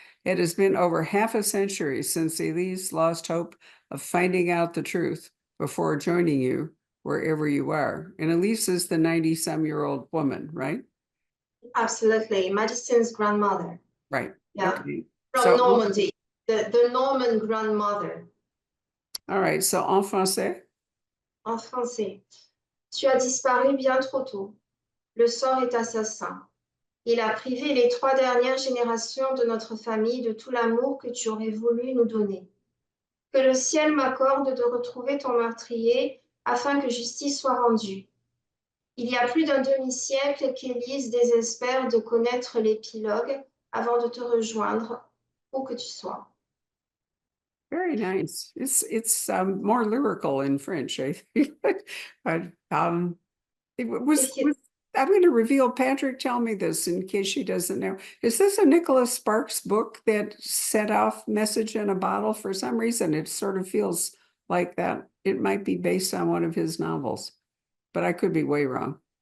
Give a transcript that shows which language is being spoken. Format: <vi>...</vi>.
<en>It has been over half a century since Elise lost hope of finding out the truth before joining you wherever you are. And Elise is the 90-some-year-old woman, right? Absolutely. Madison's grandmother. Right. Yeah. Okay. From So, Normandy. The Norman grandmother. all right. So,</en> <fr>en français. En français. Tu as disparu bien trop tôt. Le sort est assassin. Il a privé les 3 dernières générations de notre famille de tout l'amour que tu aurais voulu nous donner. Que le ciel m'accorde de retrouver ton meurtrier afin que justice soit rendue. Il y a plus d'un demi-siècle qu'Élise désespère de connaître l'épilogue avant de te rejoindre, où que tu sois.</fr> <en>Very nice. It's more lyrical in French, I think. But it was I'm going to reveal. Patrick, tell me this in case she doesn't know. Is this a Nicholas Sparks book that set off Message in a Bottle? For some reason, it sort of feels like that. It might be based on one of his novels, but I could be way wrong.</en>